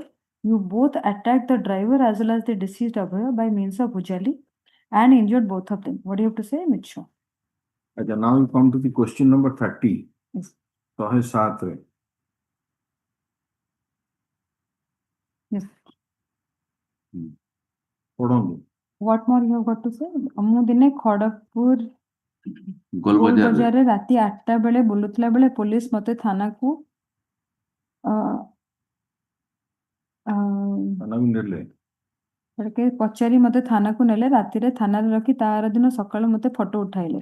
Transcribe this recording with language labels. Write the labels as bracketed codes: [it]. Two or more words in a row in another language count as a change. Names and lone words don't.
[en] You both attacked the driver as well as the deceased Abhay by means of Bhujali and injured both of them. What do you have to say, Micho? अच्छा now you come to the question number 30 Yes. [or] 107 रे [en] Yes. [or] ପଢନ୍ତୁ [en] What more you have got to say? [or] ମୁଁ ଦିନେ ଖଡଗପୁର ଗୋଲବଜାରରେ ବଜାରରେ ରାତି 8ଟା ବେଳେ ବୁଲୁଥିଲା ବେଳେ ପୋଲିସ ମତେ ଥାନାକୁ ଥାନାକୁ ନେଲେ ପଚାରି ମତେ ଥାନାକୁ ନେଲେ ରାତିରେ ଥାନାରେ ରଖି ତାର ଦିନ ସକାଳୁ ମତେ ଫଟୋ ଉଠାଇଲେ